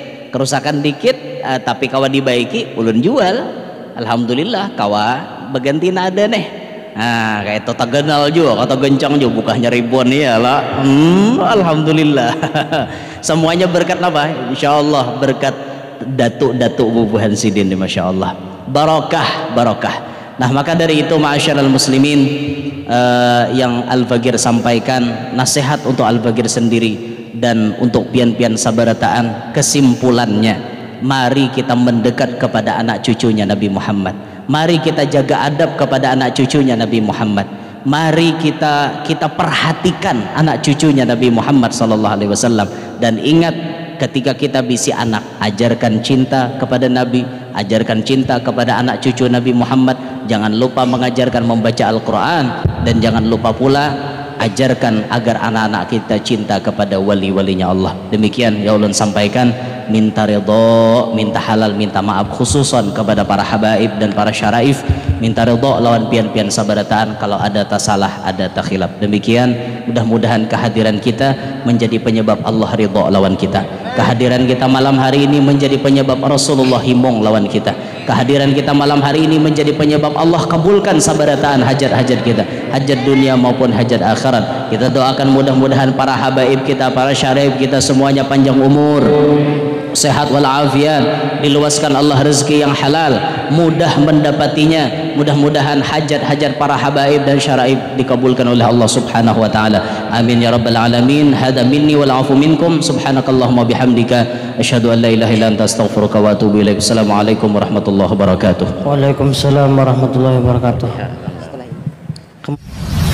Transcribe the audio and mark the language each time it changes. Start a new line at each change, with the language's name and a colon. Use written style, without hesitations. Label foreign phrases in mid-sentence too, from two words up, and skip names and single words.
Banjar: tapi kawa dibaiki ulun jual alhamdulillah kawa begantina ada nih nah kayak itu tagenal juga kata gencang juga bukanya ribuan ya lah alhamdulillah semuanya berkat apa insyaallah berkat datuk-datuk Bubuhan Sidin
Arabic: ما شاء الله
Banjar: barokah.
Indonesian: Nah maka dari itu
Arabic: معاشر المسلمين
Indonesian: yang Al-Fagir sampaikan nasihat untuk Al-Fagir sendiri dan untuk
Banjar: pian-pian sabarataan
Indonesian: kesimpulannya mari kita mendekat kepada anak cucunya Nabi Muhammad, mari kita jaga adab kepada anak cucunya Nabi Muhammad, mari kita perhatikan anak cucunya Nabi Muhammad SAW dan ingat ketika kita bisi anak ajarkan cinta kepada Nabi, ajarkan cinta kepada anak cucu Nabi Muhammad, jangan lupa mengajarkan membaca Al-Quran dan jangan lupa pula ajarkan agar anak-anak kita cinta kepada wali-walinya Allah.
Banjar: Demikian ya ulun sampaikan, minta ridho, minta halal, minta maaf khususan kepada para habaib dan para syaraif, minta ridho lawan pian-pian sabarataan kalau ada tasalah, ada takhilaf.
Indonesian: Demikian mudah-mudahan kehadiran kita menjadi penyebab Allah ridho lawan kita. Kehadiran kita malam hari ini menjadi penyebab Rasulullah himong lawan kita. Kehadiran kita malam hari ini menjadi penyebab Allah kabulkan sabarataan hajat-hajat kita, hajat dunia maupun hajat akhirat. Kita doakan mudah-mudahan para habaib kita, para syarif kita semuanya panjang umur, sehat walafiat, diluaskan Allah rezeki yang halal, mudah mendapatinya. Mudah-mudahan hajat-hajat para habaib dan syaraib dikabulkan oleh Allah
Arabic: سبحانه وتعالى. آمين يا رب العالمين. هذا مني والعفو منكم. سبحانك اللهم وبحمدك أشهد أن لا إله إلا أنت أستغفرك وأتوب إليك. السلام عليكم ورحمة الله وبركاته. وعليكم السلام ورحمة الله وبركاته.